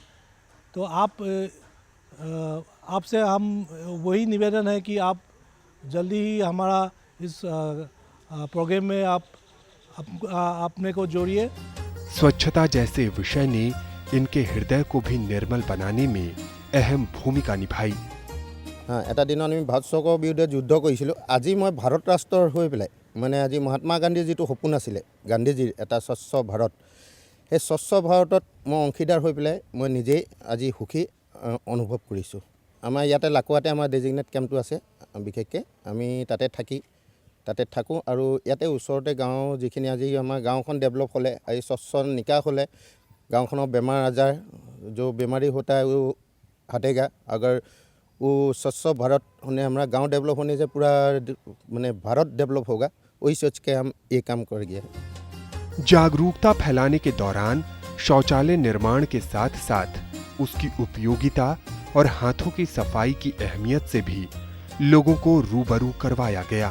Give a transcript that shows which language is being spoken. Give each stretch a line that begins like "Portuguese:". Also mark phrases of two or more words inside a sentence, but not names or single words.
Hindi: तो आपसे हम वही निवेदन है कि आप जल्दी ही हमारा इस प्रोग्राम में आप अपने को जोड़िए। स्वच्छता जैसे विषय ने इनके हृदय को भी निर्मल बनाने में अहम भूमिका निभाई।
Assamese: এটা দিনত আমি ভাৰত চৰকাৰৰ বিৰুদ্ধে যুদ্ধ কৰিছিলোঁ। আজি মই ভাৰত ৰাষ্ট্ৰৰ হৈ পেলাই, মানে আজি মহাত্মা গান্ধীৰ যিটো সপোন আছিলে, গান্ধীজীৰ এটা স্বচ্ছ ভাৰত, সেই স্বচ্ছ ভাৰতত মই অংশীদাৰ হৈ পেলাই মই নিজেই আজি সুখী অনুভৱ কৰিছোঁ। আমাৰ ইয়াতে লাকুৱাতে আমাৰ
English: designate campটো
Assamese: আছে, বিশেষকৈ আমি তাতে থাকোঁ। আৰু ইয়াতে ওচৰতে গাঁও যিখিনি আজি আমাৰ গাঁওখন ডেভেলপ হ'লে, আজি স্বচ্ছ নিকাশ হ'লে
Hindi: गाँव बेमार आजार जो बीमारी होता है वो हटेगा। अगर वो स्वच्छ भारत होने हमारा गांव डेवलप होने से पूरा माने भारत डेवलप होगा, वही सोच के हम ये काम कर गए हैं। जागरूकता फैलाने के दौरान शौचालय निर्माण के साथ साथ उसकी उपयोगिता और हाथों की सफाई की अहमियत से भी लोगों को रूबरू करवाया गया।